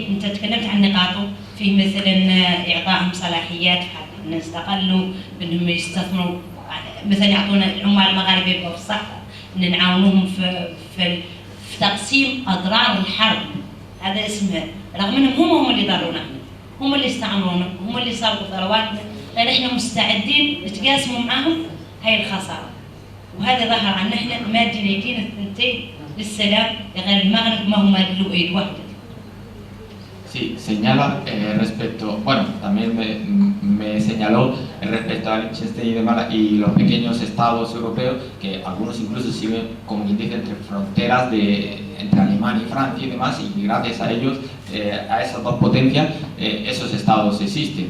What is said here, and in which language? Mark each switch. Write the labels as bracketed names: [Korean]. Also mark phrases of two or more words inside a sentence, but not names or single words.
[Arabic] انت تكلمت عن نقاطه فيه مثلا اعطائهم صلاحيات ان يستقلوا بانهم يستثمروا، مثلا يعطونا العمال المغاربه يبقوا في الصحراء ان نعاونوهم في تقسيم اضرار الحرب، هذا اسمه، رغم انهم هم اللي ضرونا احنا، هم اللي استعمرونا، هم اللي صاروا ثرواتنا، لان احنا مستعدين نتقاسموا معاهم هاي الخساره. وهذا ظهر عن احنا مادين يدينا الثنتين للسلام، غير المغرب ما هو ماد له ايد واحده. [Spanish] Sí, señala respecto, bueno, también me señaló respecto a Liechtenstein y demás y los pequeños estados europeos, que algunos incluso siguen, como quien dice, entre fronteras entre Alemania y Francia y demás, y gracias a ellos, a esas dos potencias, esos estados existen.